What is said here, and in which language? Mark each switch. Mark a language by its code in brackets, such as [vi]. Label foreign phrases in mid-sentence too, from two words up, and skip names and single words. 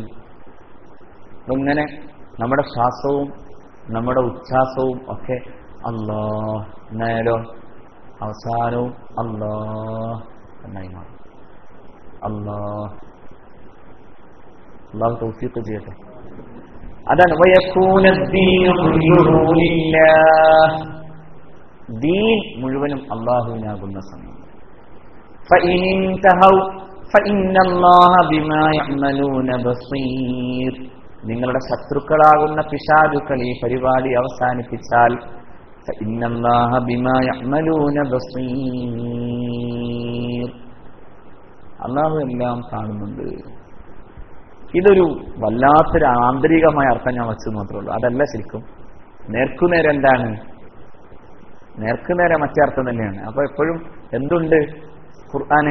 [ml] ഇങ്ങനെ നമ്മുടെ ശ്വാസവും നമ്മുടെ ഉച്ഛ്വാസവും ഒക്കെ അല്ലാഹ് എന്നായാലോ അവസാനവും അല്ലാഹ് എന്നായി മാറും. അല്ലാഹു തൗഫീഖ് ചെയ്യട്ടെ. അതാണ് [ar] ويكون الدين كله لله. [ml] ദീൻ മുഴുവനും അല്ലാഹുവിനാകുന്ന സമയം. [ar] فإن انتهوا فإن الله بما يعملون بصير. [ml] നിങ്ങളുടെ ശത്രുക്കളാകുന്ന പിശാചുക്കൾ ഈ പരിപാടി അവസാനിപ്പിച്ചാൽ [ar] فإن الله بما يعملون بصير. [ml] അല്ലാഹു എല്ലാം കാണുന്നുണ്ട്. ഇതൊരു വല്ലാത്തൊരു ആന്തരികമായ അർത്ഥം ഞാൻ വെച്ചു മാത്രമേ ഉള്ളൂ. അതല്ല ശരിക്കും നേർക്കുനേരെ എന്താണ്? നേർക്കുനേരെ മറ്റേ അർത്ഥം തന്നെയാണ്. അപ്പൊ എപ്പോഴും എന്തുണ്ട് ഖുർആന്?